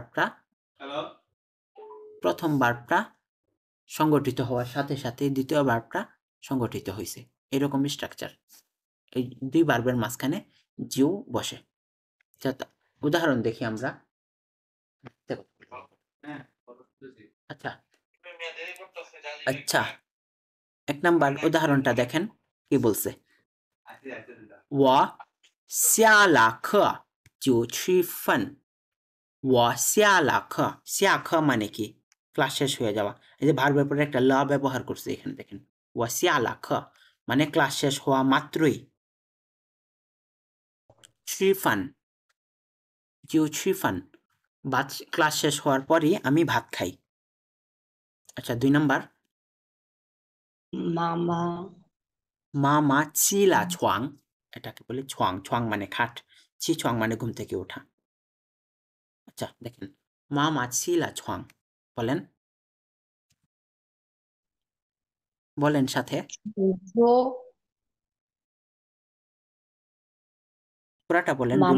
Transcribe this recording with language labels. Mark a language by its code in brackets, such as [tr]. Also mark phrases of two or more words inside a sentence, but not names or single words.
[bn] ভার্বটা সংগঠিত হওয়ার সাথে সাথে দ্বিতীয় ভার্বটা সংগঠিত হয়েছে এরকম স্ট্রাকচার এই দুই ভার্বের মাঝখানে জিউ বসে উদাহরণ দেখি আমরা আচ্ছা আচ্ছা 1 নাম্বার উদাহরণটা দেখেন কি বলছে [zh] 我下了课就吃饭我下了课下课 [bn] মানে কি ক্লাস শেষ হয়ে যাওয়া এই যে ভার্বের পরে একটা ল ব্যবহার করছে এখানে দেখেন [zh] 我下了课 [bn] মানে ক্লাস শেষ হওয়া মাত্রই [zh] 吃饭就吃饭 [bn] ক্লাস শেষ হওয়ার পরই আমি ভাত খাই আচ্ছা 2 নাম্বার মামা [zh] 妈妈起了床 [bn] এটাকে বলে ছুয়াং মানে খাট ছুয়াং মানে ঘুম থেকে ওঠা আচ্ছা দেখেন [zh] 妈妈起了床 [bn] বলেন সাথে পুরাটা বলেন 2